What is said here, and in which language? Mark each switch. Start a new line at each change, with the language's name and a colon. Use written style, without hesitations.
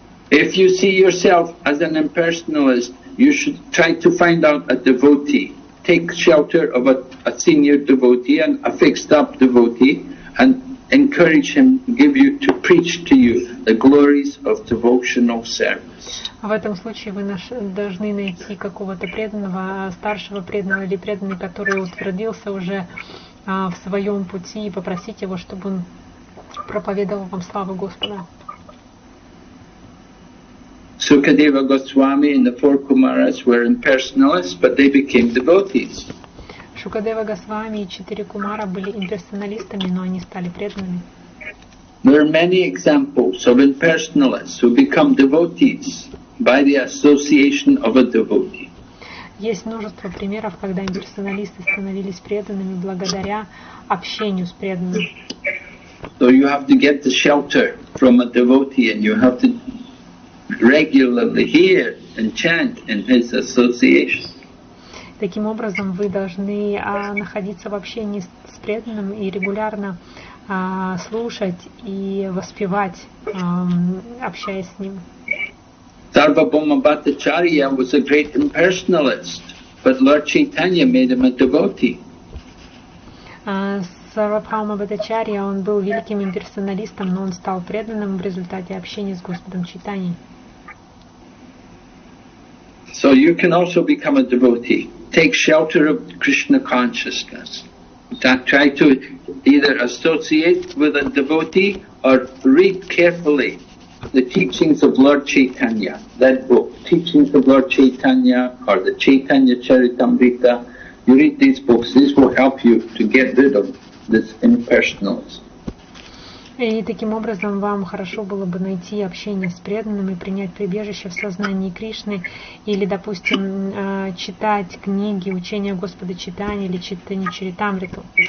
English: If you see yourself as an impersonalist, you should try to find out a devotee. Take shelter of a senior devotee and a fixed up devotee and encourage him, give you to preach to you the glories of devotional service.
Russian: В этом случае вы должны найти какого-то преданного, старшего преданного или преданного, который утвердился уже в своем пути, и попросить его, чтобы он проповедовал вам славу Господа.
English: Sukadeva Goswami and the four Kumaras were impersonalists, but they became devotees.
Russian: Шукадева Госвами и 4 Кумара были имперсоналистами, но они стали преданными.
English: There are many examples of impersonalists who become devotees by the association of a devotee.
Russian: Есть множество примеров, когда имперсоналисты становились преданными благодаря общению с преданным.
English: So you have to get the shelter from a devotee and you have to regularly hear and chant in his association.
Russian: Таким образом, вы должны находиться в общении с преданным и регулярно слушать и воспевать, общаясь с ним.
English: Sarvabhauma Bhattacharya was a great impersonalist, but Lord Chaitanya made him a devotee.
Russian: Сарвабхаума Бхаттачарья, он был великим имперсоналистом, но он стал преданным в результате общения с Господом Чайтаньей.
English: So you can also become a devotee. Take shelter of Krishna consciousness. Try to either associate with a devotee or read carefully the teachings of Lord Chaitanya. That book, Teachings of Lord Chaitanya or the Chaitanya Charitamrita. You read these books, these will help you to get rid of this impersonalism.
Russian: И таким образом вам хорошо было бы найти общение с преданным и принять прибежище в сознании Кришны, или, допустим, читать книги, учения Господа Чайтаньи или читание Чаритамриту.